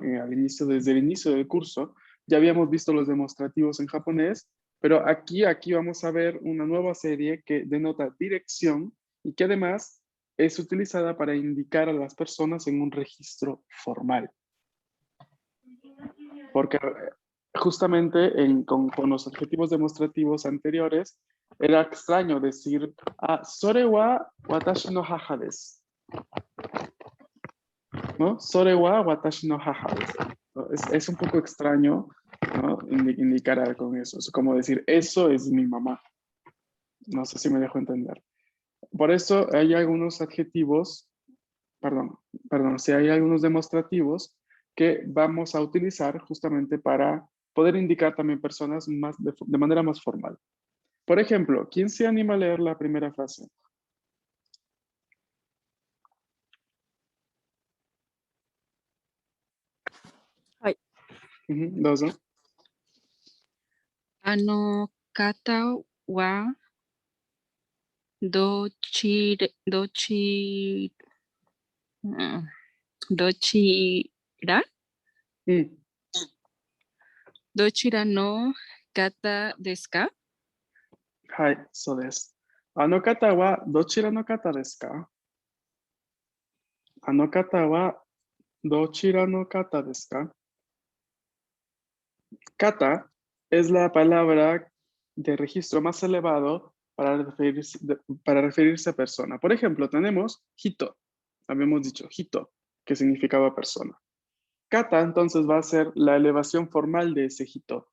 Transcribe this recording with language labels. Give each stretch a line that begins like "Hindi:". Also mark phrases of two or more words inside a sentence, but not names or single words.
Spanish: Desde el inicio del curso, ya habíamos visto los demostrativos en japonés, pero aquí vamos a ver una nueva serie que denota dirección y que además es utilizada para indicar a las personas en un registro formal. Porque justamente con los adjetivos demostrativos anteriores, era extraño decir,
Japanese: それは私の母です, ¿no? それは私の母です.
Spanish: Es un poco extraño, ¿no? Indicar con eso. Es como decir, eso es mi mamá. No sé si me dejo entender. Por eso hay algunos adjetivos, si hay algunos demostrativos que vamos a utilizar justamente para poder indicar también personas de manera más formal. Por ejemplo, ¿quién se anima a leer la primera frase? Ay. Dozo.
Japanese: 方はどちらどちらの方ですか? はい、そうです。あの方はどちらの方ですか？あの方はどちらの方ですか?
Spanish: Kata es la palabra de registro más elevado para referirse a persona. Por ejemplo, tenemos hito. Habíamos dicho hito, que significaba persona. Kata entonces va a ser la elevación formal de ese hito.